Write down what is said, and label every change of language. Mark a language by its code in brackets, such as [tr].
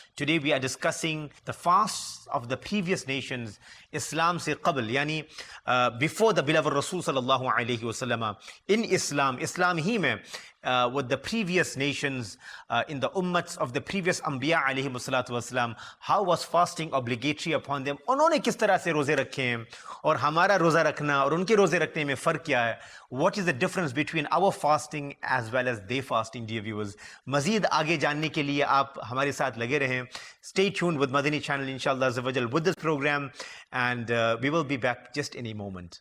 [en] Today we are discussing the fasts of the previous nations, [hi] Islam se qabl, yani [en] before the beloved Rasul sallallahu alayhi wa in Islam hi mein, with the previous nations, in the ummats of the previous Anbiya alayhi salatu wasalam, how was fasting obligatory upon them? [hi] उन्होंने किस तरह से रोजे रखे हैं और हमारा रोजा रखना और उनके रोजे रखने में फर्क क्या है? [en] What is the difference between our fasting as well as their fasting, dear viewers? [hi] मजीद आगे जानने के लिए आप हमारे साथ लगे रहें. [en] Stay tuned with Madani Channel, inshallah Azza wa Jal, with this program, and we will be back just in a moment.